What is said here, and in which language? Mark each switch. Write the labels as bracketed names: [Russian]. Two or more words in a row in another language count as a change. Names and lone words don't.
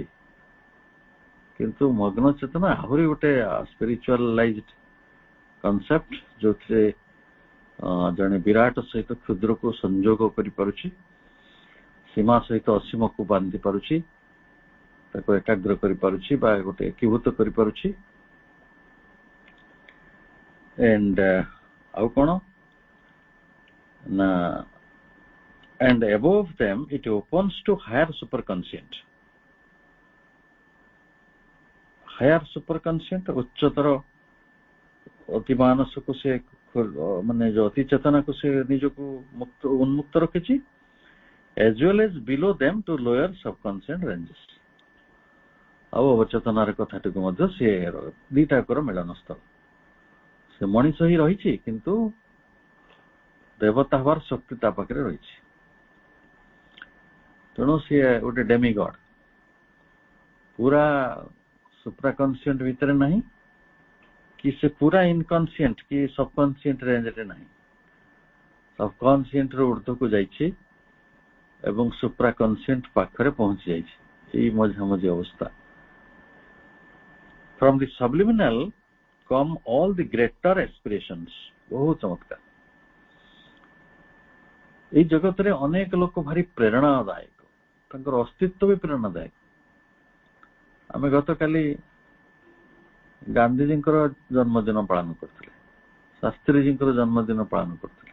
[Odia] କିନ୍ତୁ ମଗ୍ନ ଚେତନା ଆହୁରି ଗୋଟେ [English] spiritualized concept, [Odia] ଯୋଉଥିରେ ଜଣେ ବିରାଟ ସହିତ କ୍ଷୁଦ୍ରକୁ ସଂଯୋଗ କରିପାରୁଛି, ସୀମା ସହିତ ଅସୀମକୁ ବାନ୍ଧି ପାରୁଛି, ତାକୁ ଏକାଗ୍ର କରିପାରୁଛି ବା ଗୋଟେ ଏକୀଭୂତ କରିପାରୁଛି। and ଆଉ କଣ ନା, [English] and above them it opens to higher superconscient। higher superconscient [Odia] ଉଚ୍ଚତର ଅତି ମାନସକୁ ସେ ମାନେ ଯୋଉ ଅତି ଚେତନାକୁ ସେ ନିଜକୁ ଉନ୍ମୁକ୍ତ ରଖିଛି, [English] as well as below them to lower subconscient ranges। [Odia] ଆଉ ଅବଚେତନାର କଥାଟିକୁ ମଧ୍ୟ ସେ ଦିଟାକର ମିଳନ ସ୍ଥଳ। ସେ ମଣିଷ ହିଁ ରହିଛି, କିନ୍ତୁ ଦେବତା ହବାର ଶକ୍ତି ତା ପାଖରେ ରହିଛି। ତେଣୁ ସିଏ ଗୋଟେ ଡେମିଗଡ, ପୁରା ସୁପ୍ରାକନସିଏଣ୍ଟ ଭିତରେ ନାହିଁ କି ସେ ପୁରା ଇନକନସିଏଣ୍ଟ କି ସବକନସିଏଣ୍ଟ ରେଞ୍ଜରେ ନାହିଁ, ସବକନସିଏଣ୍ଟ ର ଉର୍ଦ୍ଧ୍ୱକୁ ଯାଇଛି ଏବଂ ସୁପ୍ରାକନସିଏଣ୍ଟ ପାଖରେ ପହଞ୍ଚି ଯାଇଛି, ଏଇ ମଝାମଝି ଅବସ୍ଥା। [English] From the subliminal come all the greater aspirations। [Odia] ବହୁତ ଚମତ୍କାର। ଏଇ ଜଗତରେ ଅନେକ ଲୋକ ଭାରି ପ୍ରେରଣାଦାୟକ, ତାଙ୍କର ଅସ୍ତିତ୍ୱ ବି ପ୍ରେରଣାଦାୟକ। ଆମେ ଗତକାଲି ଗାନ୍ଧୀଜୀଙ୍କର ଜନ୍ମଦିନ ପାଳନ କରୁଥିଲେ, ଶାସ୍ତ୍ରୀଜୀଙ୍କର ଜନ୍ମଦିନ ପାଳନ କରୁଥିଲେ।